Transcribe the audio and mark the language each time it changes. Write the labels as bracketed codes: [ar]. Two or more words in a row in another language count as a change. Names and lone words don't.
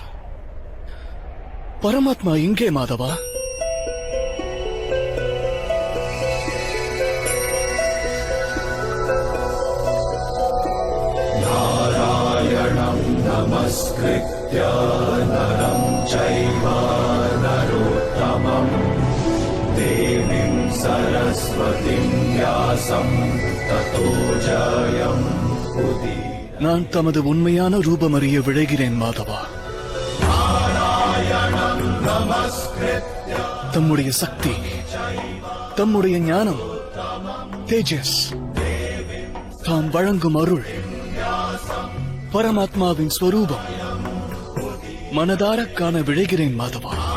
[ta] பரமாத்மா எங்கே மாதவா? [sa] नारायणं नमस्कृत्य नरं चैव नरोत्तमम् देवीं सरस्वतीं व्यासं ततो जयम् उदीरये. [ta] நான் தமது உண்மையான ரூபம் அறிய விழைகிறேன் மாதவா. தம்முடைய சக்தி, தம்முடைய ஞானம், தேஜஸ், தாம் வழங்கும் அருள், பரமாத்மாவின் ஸ்வரூபம் மனதார காண விழைகிறேன் மாதவா.